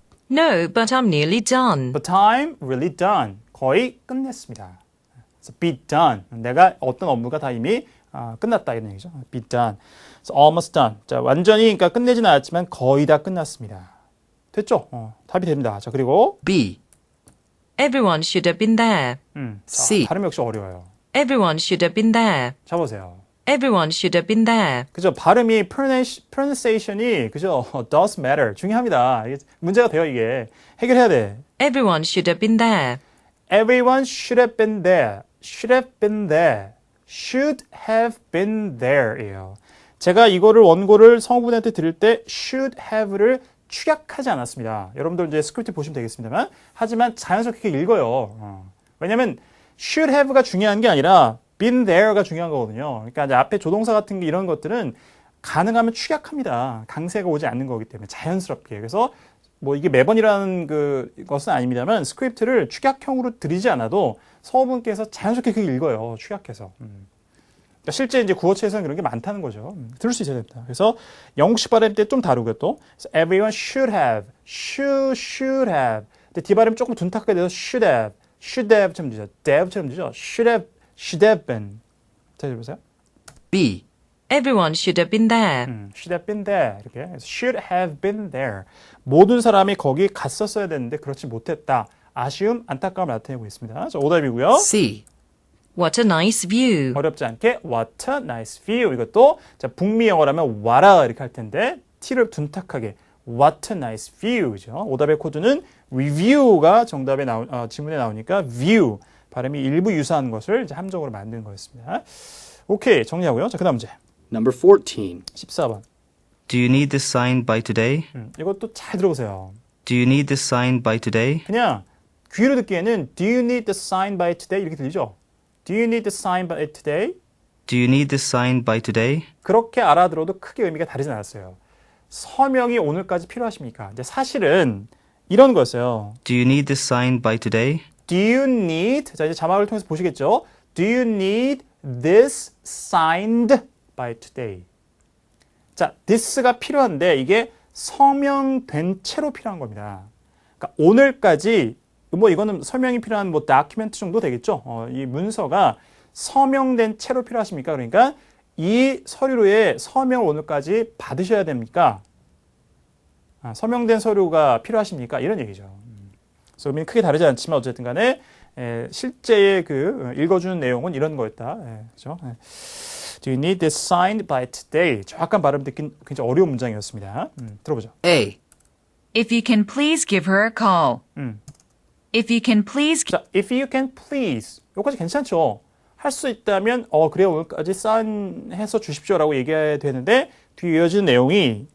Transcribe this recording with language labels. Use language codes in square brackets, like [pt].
[en] No, but I'm nearly done. But I'm really done. [ko] 거의 끝냈습니다. [en] So be done. [ko] 내가 어떤 업무가 다 이미 끝났다 이런 얘기죠. [en] Be done. So almost done. [ko] 자, 완전히 그러니까 끝내지는 않았지만 거의 다 끝났습니다. 됐죠? 답이 됩니다. 자, 그리고 [en] B, Everyone should have been there. [ko] 자, [en] C. [ko] 발음 역시 어려워요. [en] Everyone should have been there. [ko] 자 보세요. [en] Everyone should have been there. [ko] 그죠? 발음이 pronunciation이 그죠? [en] does matter. [ko] 중요합니다. 이게 문제가 돼요, 이게. 해결해야 돼. [en] Everyone should have been there. Everyone should have been there. Should have been there. Should have been there예요. [ko] 제가 이거를 원고를 성우분한테 들을 때 should have를 축약하지 않았습니다. 여러분들 이제 스크립트 보시면 되겠습니다만 하지만 자연스럽게 읽어요. 왜냐면 should have가 중요한 게 아니라 been there가 중요한 거거든요. 그러니까 이제 앞에 조동사 같은 게 이런 것들은 가능하면 축약합니다. 강세가 오지 않는 거기 때문에 자연스럽게. 그래서 뭐 이게 매번이라는 것은 아닙니다만 스크립트를 축약형으로 들이지 않아도 서우분께서 자연스럽게 그게 읽어요. 축약해서. 그러니까 실제 이제 구어체에서는 그런 게 많다는 거죠. 들을 수 있어야 됩니다. 그래서 영국식 발음 때 좀 다르고요 또. [en] everyone should have, should have. [ko] 근데 뒤발음 조금 둔탁하게 돼서 should have처럼 되죠. have처럼 되죠. [en] should have been. [ko] 자, 해보세요. [en] B, Everyone should have been there. should have been there. [ko] 이렇게. [en] should have been there. [ko] 모든 사람이 거기 갔었어야 되는데 그렇지 못했다. 아쉬움, 안타까움을 나타내고 있습니다. 자, 오답이고요. [en] C, What a nice view. [ko] 어렵지 않게 [en] what a nice view. [ko] 이것도 자, 북미 영어라면 what a 이렇게 할 텐데 t를 둔탁하게 [en] what a nice view [ko] 죠. 오답의 코드는 review가 정답에 지문에 나오니까 view 발음이 일부 유사한 것을 이제 함정으로 만든 거였습니다. 오케이, 정리하고요. 자, 그다음 문제. [en] Number 14. [ko] 14번. [en] do you need this signed by today? [ko] 이것도 잘 들어보세요. [en] Do you need this signed by today? [ko] 그냥 귀로 듣기에는 [en] do you need the sign by today [ko] 이렇게 들리죠? [en] Do you need the sign by today? Do you need this signed by today? [ko] 그렇게 알아들어도 크게 의미가 다르진 않았어요. 서명이 오늘까지 필요하십니까? 근데 사실은 이런 거였어요. [en] Do you need this signed by today? Do you need, [ko] 자 이제 자막을 통해서 보시겠죠? [en] Do you need this signed by today? [ko] 자, this가 필요한데 이게 서명된 채로 필요한 겁니다. 그러니까 오늘까지 뭐 이거는 서명이 필요한 뭐 다큐멘트 정도 되겠죠? 이 문서가 서명된 채로 필요하십니까? 그러니까 이 서류에 서명을 오늘까지 받으셔야 됩니까? 서명된 서류가 필요하십니까? 이런 얘기죠. 그래서 의미는 크게 다르지 않지만 어쨌든 간에 실제의 그 읽어주는 내용은 이런 거였다. 그렇죠? [en] Do you need this signed by today? [ko] 정확한 발음 듣긴 굉장히 어려운 문장이었습니다. 들어보죠. [en] A, If you can please give her a call. If you can please 자, if you can please. [ko] 여기까지 괜찮죠? 할 수 있다면 그래 오늘까지 사인해서 주십시오라고 얘기해야 되는데 뒤에 이어지는 내용이